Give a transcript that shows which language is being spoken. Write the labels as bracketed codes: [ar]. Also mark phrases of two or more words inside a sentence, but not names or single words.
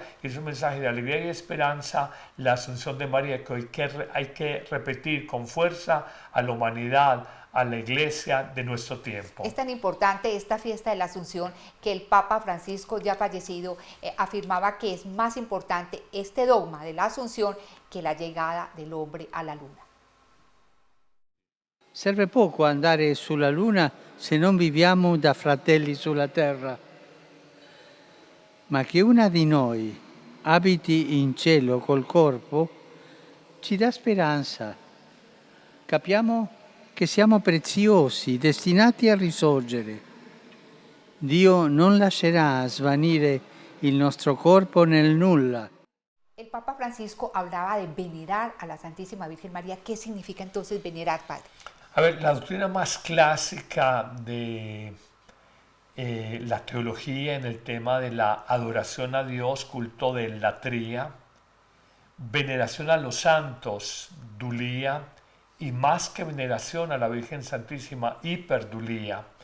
[es] Y es un mensaje de alegría y esperanza, la Asunción de María, que hoy hay que repetir con fuerza a la humanidad, a la iglesia de nuestro tiempo. Es tan importante esta fiesta de la Asunción que el Papa Francisco, ya fallecido, afirmaba que es más importante este dogma de la Asunción que la llegada del hombre a la luna. [it] Serve poco andare sulla luna se non viviamo da fratelli sulla terra. Ma che una di noi abiti in cielo col corpo ci dà speranza. Capiamo che siamo preziosi, destinati a risorgere. Dio non lascerà svanire il nostro corpo nel nulla. [es] El Papa Francisco hablaba de venerar a la Santísima Virgen María. ¿Qué significa entonces venerar, Padre? A ver, la doctrina más clásica de la teología en el tema de la adoración a Dios, culto de latría, veneración a los santos, dulía, y más que veneración a la Virgen Santísima, hiperdulía.